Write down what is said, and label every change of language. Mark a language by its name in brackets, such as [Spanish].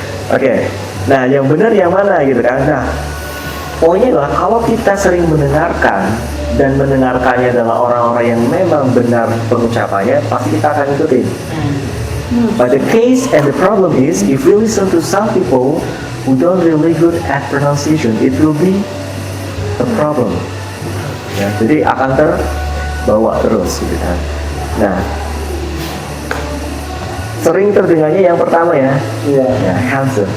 [Indonesian] Oke. Nah, yang benar yang mana gitu kan? Nah, poinnya adalah kalau kita sering mendengarkan dan mendengarkannya adalah orang-orang yang memang benar pengucapannya, pasti kita akan ikutin. [English] But the case and the problem is, if we listen to some people who don't really good at pronunciation, it will be a problem. [Indonesian] Ya, jadi akan terbawa terus, gitu kan. Nah, sering terdengarnya yang pertama ya, handsome.